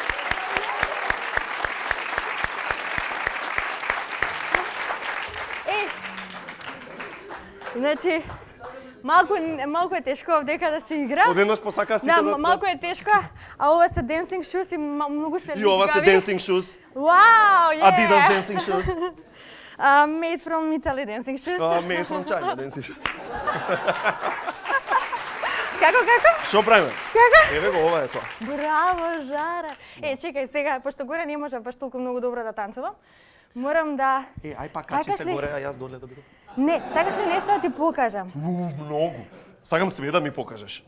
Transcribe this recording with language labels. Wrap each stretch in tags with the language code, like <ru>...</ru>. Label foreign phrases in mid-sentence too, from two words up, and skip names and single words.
<mk>Значи, малку е тешко овдека да се игра. Одеднаш посака сите Да, да... малку е тешко, а ова се</mk> <en>dancing shoes</en> <mk>и многу се И ова се ликави.</mk> <en>dancing shoes. Вау, yeah! Adidas dancing shoes. Made from Italy dancing shoes. Made from China dancing shoes.</en> <mk>Како? Што правиме? Како? Еве го, ова е тоа. Браво, Жара! Чекај сега, пошто горе не може баш толку многу добро да танцувам. Морам да... Ај па качи Сакаш се ли? горе, а јас доле да бидам. Не, сакаш ли нешто да ти покажам? Многу. Сакам све да ми покажеш.</mk>